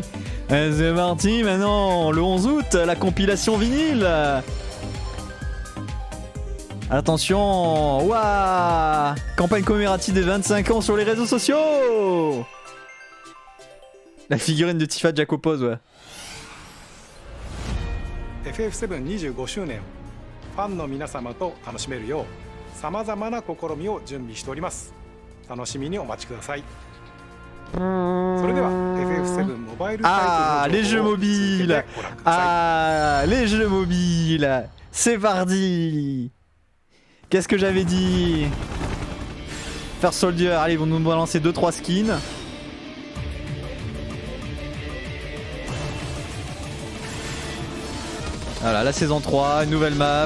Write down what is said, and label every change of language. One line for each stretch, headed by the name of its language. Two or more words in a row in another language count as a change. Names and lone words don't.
French: C'est parti maintenant. Le 11 août, la compilation vinyle. Attention. Waouh. Campagne commémorative des 25 ans sur les réseaux sociaux. La figurine de Tifa Jacopos, ouais.
Japanese: FF7 25周年ファンの皆様と楽しめるようさまざまな試みを準備しております。楽しみにお待ちください。それでは FF7 モバイルタイトルの情報を続けてご覧ください。
French: Ah, les jeux mobiles. C'est parti. Qu'est-ce que j'avais dit? Faire Soldier. Allez, ils vont nous balancer 2-3 skins. Voilà, la saison 3, une nouvelle map.